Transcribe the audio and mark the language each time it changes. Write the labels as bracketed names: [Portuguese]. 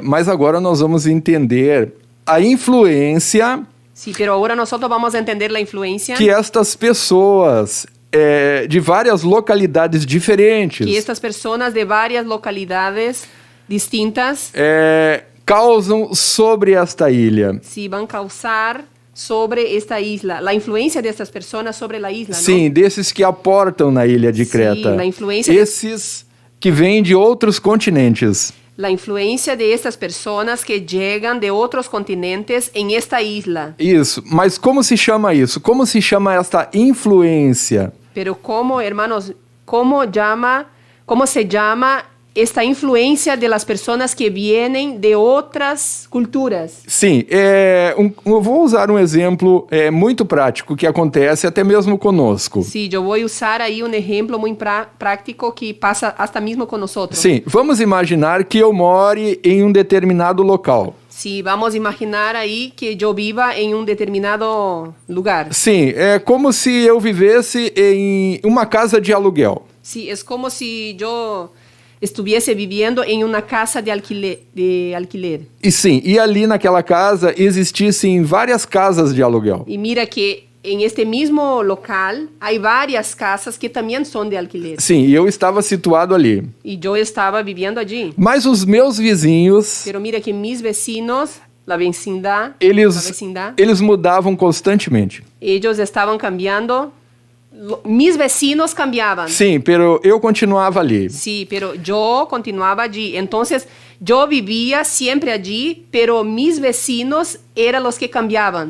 [Portuguese] Mas agora nós vamos entender a influência [Spanish] Sí, pero ahora nosotros vamos a entender la influencia [Portuguese] que estas pessoas de várias localidades diferentes [Spanish] que estas personas de varias localidades distintas [Portuguese] causam sobre esta ilha. [Spanish] sí, van a causar sobre esta isla, la influencia de estas personas sobre la isla, [Portuguese] Sim, [Spanish] ¿no? [Portuguese] desses que aportam na ilha de Creta. a influência Esses que vêm de outros continentes. [Spanish] La influencia de estas personas que llegan de otros continentes en esta isla. [Portuguese] Isso, mas como se chama isso? Como se chama esta influência? [Spanish] Pero ¿cómo, hermanos, cómo se llama esta influencia de las personas que vienen de otras culturas? [Portuguese] Sim, eu vou usar um exemplo muito prático que acontece até mesmo conosco. [Spanish] Sí, yo voy a usar ahí un ejemplo muy práctico que pasa hasta mismo con nosotros. [Portuguese] Sim, vamos imaginar que eu more em um determinado local. [Spanish] Sí, vamos a imaginar ahí que yo viva en un determinado lugar. [Portuguese] Sim, é como se eu vivesse em uma casa de aluguel. [Spanish] Sí, es como si yo estuviese viviendo en una casa de alquiler. [Portuguese] E sim, e ali naquela casa existissem várias casas de aluguel. [Spanish] Y mira que en este mismo local hay varias casas que también son de alquiler. [Portuguese] Sim, e eu estava situado ali. [Spanish] Y yo estaba viviendo allí. [Portuguese] Mas os meus vizinhos, [Spanish] Pero mira que mis vecinos, la vecindad, [Portuguese] eles mudavam constantemente. [Spanish] ellos estaban cambiando. Mis vecinos cambiaban. [Portuguese] Sim, pero eu continuava ali. [Spanish] Sí, pero yo continuaba allí. Entonces, yo vivía siempre allí, pero mis vecinos eran los que cambiaban.